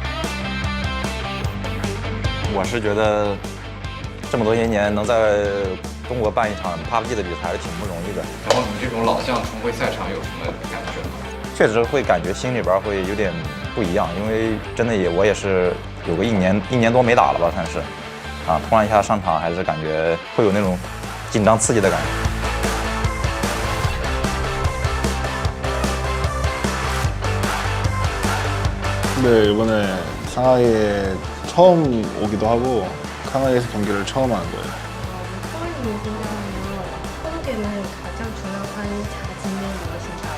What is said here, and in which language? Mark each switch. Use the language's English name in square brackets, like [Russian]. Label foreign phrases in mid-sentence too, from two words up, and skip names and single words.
[Chinese] 我是觉得这么多些年能在中国办一场 PUBG 的比赛还是挺不容易的。然后你这种老将重回赛场有什么感觉吗？确实会感觉心里边会有点不一样，因为真的我也是有个一年多没打了吧，算是啊，突然一下上场还是感觉会有那种紧张刺激的感觉。 [Korean] 네, 이번에 상하이에 처음 오기도 하고 상하이에서 경기를 처음 하는 거예요. 서울님 생각하면 한국에는 가장 중요한 자질은 무엇인가요?